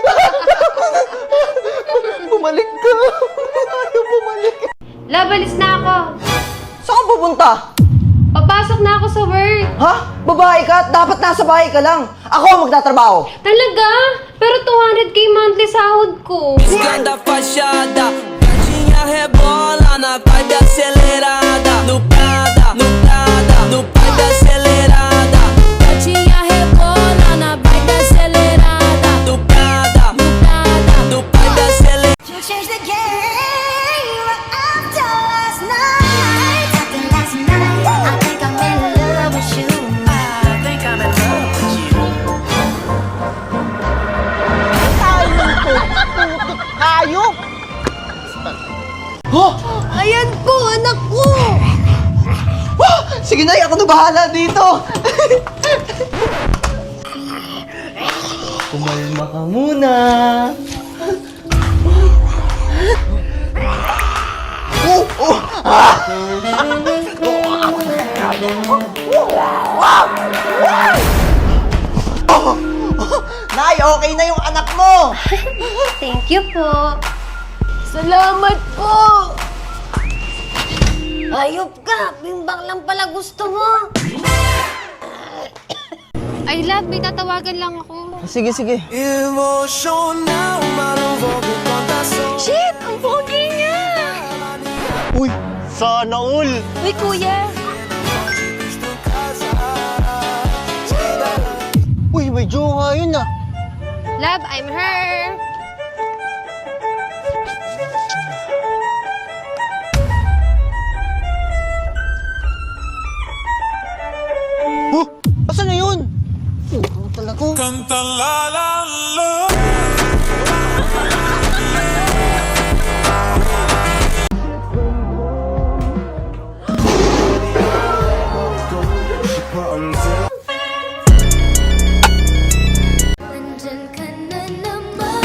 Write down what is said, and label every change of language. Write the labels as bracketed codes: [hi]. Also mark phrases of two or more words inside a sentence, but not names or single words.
[tl] Bumalik ka. Ayaw bumalik. Love, alis na ako. Saan ka pupunta? Papasok na ako sa work. Ha? Babae ka? Dapat nasa bahay ka lang. Ako ang magtatrabaho. Talaga? Pero 200k monthly sahod ko. [pt] Esquenta a fachada, tadinha rebola na vibe acelerada. No Prada, no Prada, no vibe acelerada. Tadinha rebola na vibe acelerada. No Prada, no Prada, no vibe acelerada. [en] You changed the game after last night. After last night, I think I'm in love with you. I think I'm in love with you. [tl] Ayok! Oh! Ayan po, anak ko! Oh! Sige na, ako na bahala dito! Kumalma ka muna! Oh! Oh! Ah! Oh! Nay, okay na yung anak mo! [en] Thank you po. [tl] Salamat po! Ayop ka! Bimbang lang pala gusto mo. Ay, love, may tatawagan lang ako. Sige, sige. [pt] Emocional, mas não vou me contar só. [tl] Shit! Ang pogi niya! Uy! Sana all! Uy, kuya! Uy, may jowa yun ah! [en] Love, I'm her! Huh? [tl] Asan na yun? Ano talaga? [pt] Canta la la la. [tl] Nandyan ka na naman.